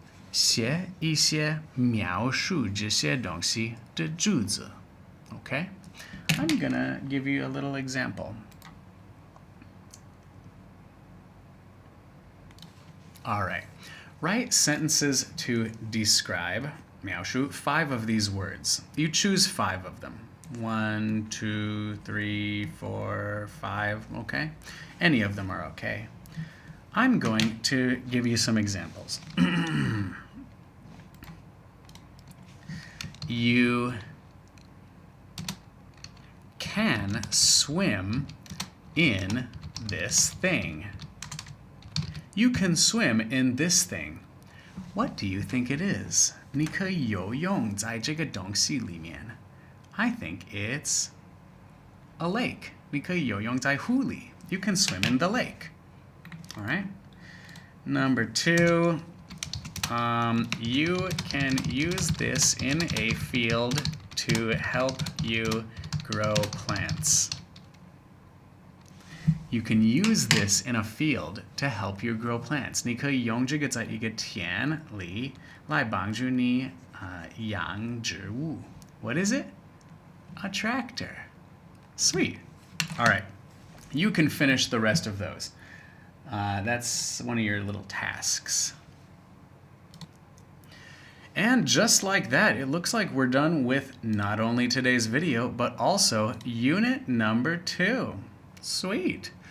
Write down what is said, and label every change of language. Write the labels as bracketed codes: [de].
[zh] 写一些描述这些东西的句子。 [en] Okay? I'm gonna give you a little example. All right. Write sentences to describe 描述 5 of these words. You choose 5 of them. 1, 2, 3, 4, 5. Okay? Any of them are okay. I'm going to give you some examples. You can swim in this thing. You can swim in this thing. What do you think it is? [zh] 你可以游泳在这个东西里面. [en] I think it's a lake. [zh] 你可以游泳在湖里. [en] You can swim in the lake. All right. Number 2, you can use this in a field to help you grow plants. You can use this in a field to help you grow plants. [zh] 你可以用这个在一个田里来帮助你养植物. [en] What is it? A tractor. Sweet. All right. You can finish the rest of those. That's one of your little tasks. And just like that, it looks like we're done with not only today's video, but also unit number 2. Sweet.